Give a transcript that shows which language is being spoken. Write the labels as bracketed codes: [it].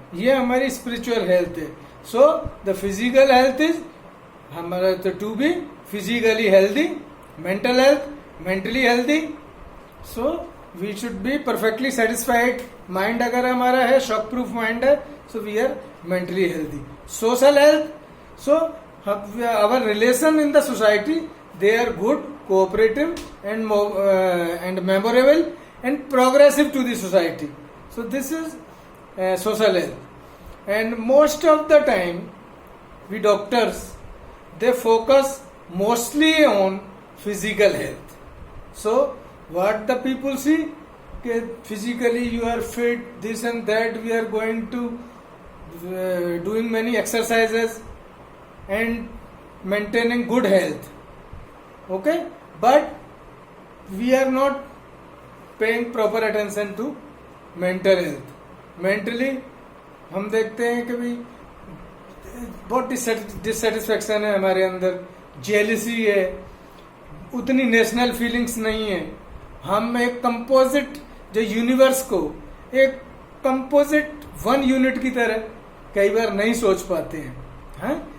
[hi] ये हमारी spiritual health है। [en] So the physical health is हमारा to be physically healthy, mental health mentally healthy. So we should be perfectly satisfied. [hi] Mind अगर हमारा है, shock proof mind है, [en] So we are mentally healthy. Social health, so our relation in the society, they are good, cooperative and memorable and progressive to the society. So this is social health. And most of the time we doctors, they focus mostly on physical health. So what the people see, physically you are fit, this and that, we are going to doing many exercises and maintaining good health, okay, but we are not paying proper attention to mental health. [hi] Mentally हम देखते हैं कि भाई बहुत dissatisfaction है हमारे अंदर, jealousy है, उतनी नेशनल फीलिंग्स नहीं है। हम एक कंपोजिट जो यूनिवर्स को एक कंपोजिट वन यूनिट की तरह कई बार नहीं सोच पाते हैं।